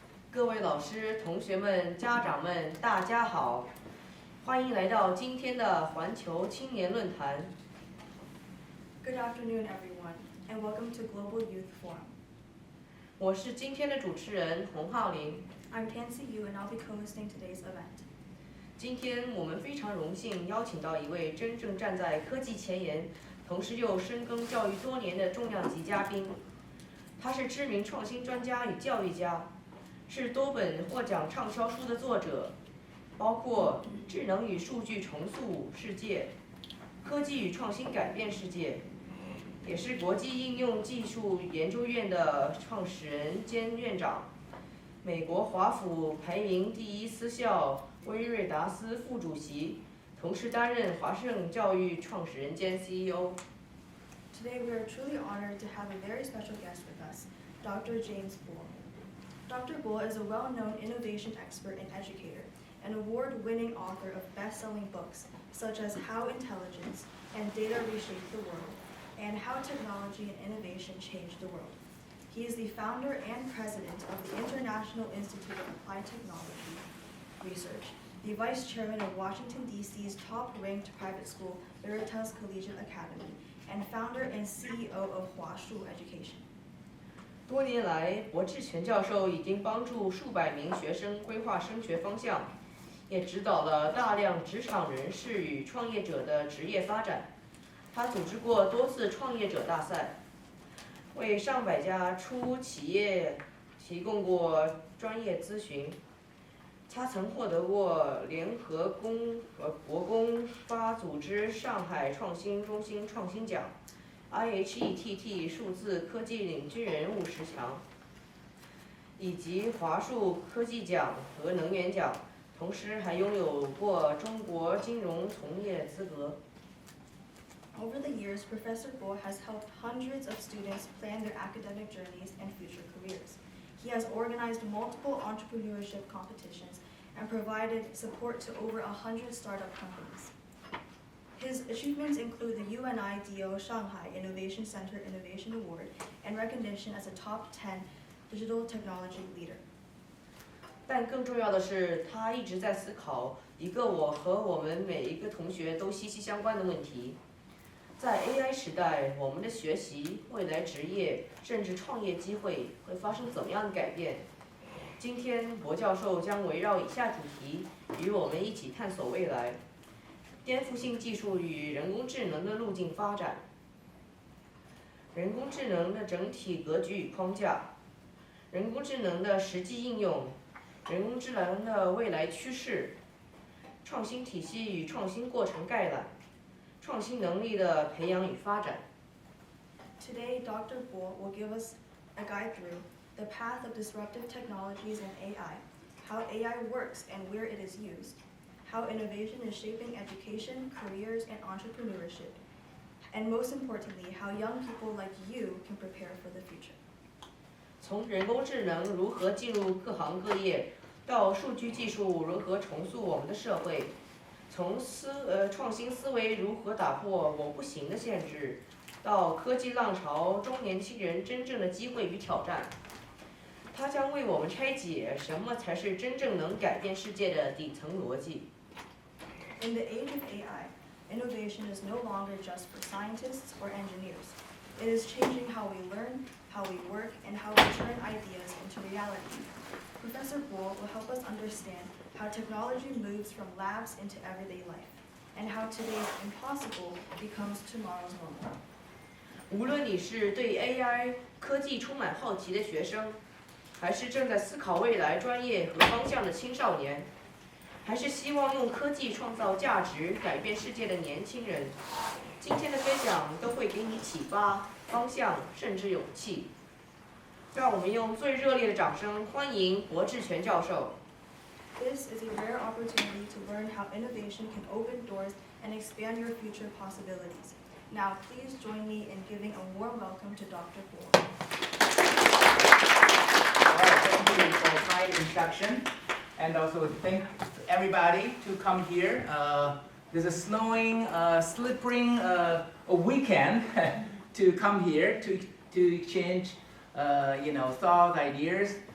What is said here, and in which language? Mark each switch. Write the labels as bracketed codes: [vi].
[zh] 各位老师、同学们、家长们，大家好！欢迎来到今天的环球青年论坛。 [en] Good afternoon, everyone, and welcome to Global Youth Forum. [zh] 我是今天的主持人洪浩林。 [en] I'm Tansy Yu, and I'll be co-hosting today's event. [zh] 今天我们非常荣幸邀请到一位真正站在科技前沿，同时又深耕教育多年的重量级嘉宾。他是知名创新专家与教育家，是多本获奖畅销书的作者，包括《智能与数据重塑世界》《科技与创新改变世界》，也是国际应用技术研究院的创始人兼院长，美国华府排名第一私校威睿达思副主席，同时担任华盛教育创始人兼 CEO。 [en] Today we are truly honored to have a very special guest with us, Dr. James Bull. Dr. Bull is a well-known innovation expert and educator, an award-winning author of best-selling books such as How Intelligence and Data Reshaped the World, and How Technology and Innovation Changed the World. He is the founder and president of the International Institute of Applied Technology Research, the vice chairman of Washington, D.C.'s top-ranked private school, Veritas Collegiate Academy, and founder and CEO of Huashu Education. [zh] 多年来，薄志全教授已经帮助数百名学生规划升学方向，也指导了大量职场人士与创业者的职业发展。他组织过多次创业者大赛，为上百家初企业提供过专业咨询。他曾获得过联合国工发组织上海创新中心创新奖、IHETT 数字科技领军人物10强，以及华数科技奖和能源奖，同时还拥有过中国金融从业资格。 [en] Over the years, Professor Bull has helped hundreds of students plan their academic journeys and future careers. He has organized multiple entrepreneurship competitions and provided support to over 100 startup companies. His achievements include the UNIDO Shanghai Innovation Center Innovation Award and recognition as a top 10 digital technology leader. [zh] 但更重要的是，他一直在思考一个我和我们每一个同学都息息相关的问题。在 AI 时代，我们的学习、未来职业甚至创业机会会发生怎么样的改变？今天，薄教授将围绕以下主题，与我们一起探索未来：颠覆性技术与人工智能的路径发展，人工智能的整体格局与框架，人工智能的实际应用，人工智能的未来趋势，创新体系与创新过程概览。创新能力的培养与发展。 [en] Today, Dr. Bull will give us a guide through the path of disruptive technologies and AI, how AI works and where it is used, how innovation is shaping education, careers, and entrepreneurship, and most importantly, how young people like you can prepare for the future. [zh] 从人工智能如何进入各行各业，到数据技术如何重塑我们的社会。从创新思维如何打破我不行的限制，到科技浪潮中年轻人真正的机会与挑战，它将为我们拆解什么才是真正能改变世界的底层逻辑。 [en] In the age of AI, innovation is no longer just for scientists or engineers. It is changing how we learn, how we work, and how we turn ideas into reality. Professor Bull will help us understand how technology moves from labs into everyday life, and how today's impossible becomes tomorrow's normal. [zh] 无论你是对 AI 科技充满好奇的学生，还是正在思考未来专业和方向的青少年，还是希望用科技创造价值、改变世界的年轻人，今天的分享都会给你启发、方向，甚至勇气。让我们用最热烈的掌声欢迎薄志全教授。 [en] This is a rare opportunity to learn how innovation can open doors and expand your future possibilities. Now, please join me in giving a warm welcome to Dr. Bull. All right, thank you for a kind introduction. And also thank everybody to come here. There's a snowing, slipping a weekend to come here to exchange, thoughts, ideas,